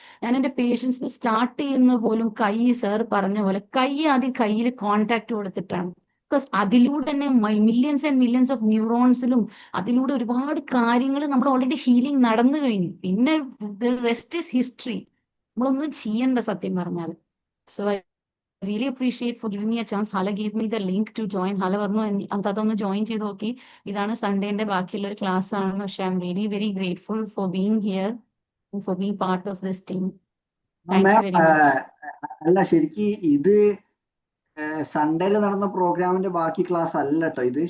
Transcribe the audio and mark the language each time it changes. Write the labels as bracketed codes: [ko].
[ml] ഞാൻ എൻ്റെ പേഷ്യൻസിന് സ്റ്റാർട്ട് ചെയ്യുന്ന പോലും കൈ, സാർ പറഞ്ഞ പോലെ കൈ ആദ്യം കയ്യിൽ കോൺടാക്ട് കൊടുത്തിട്ടാണ്. ബിക്കോസ് അതിലൂടെ തന്നെ മില്യൺസ് ആൻഡ് മില്യൺസ് ഓഫ് ന്യൂറോൺസിലും അതിലൂടെ ഒരുപാട് കാര്യങ്ങൾ നമ്മൾ ഓൾറെഡി ഹീലിംഗ് നടന്നു കഴിഞ്ഞു. പിന്നെ [en] Rest is history. [ml] നമ്മളൊന്നും ചെയ്യണ്ട സത്യം പറഞ്ഞാൽ. [en] So really appreciate for giving me a chance. Hala gave me the link to join. [ml] Hala പറഞ്ഞു അതൊന്ന് ജോയിൻ ചെയ്ത് നോക്കി. ഇതാണ് സൺഡേന്റെ ബാക്കിയുള്ള ഒരു ക്ലാസ് ആണെന്ന്. പക്ഷെ [en] I am very very grateful for being here, for being part of this team. Thank you very much. [ml] അല്ല, ശരിക്ക് ഇത് സൺഡേയിൽ നടന്ന പ്രോഗ്രാമിന്റെ ബാക്കി ക്ലാസ് അല്ല കേട്ടോ ഇത്.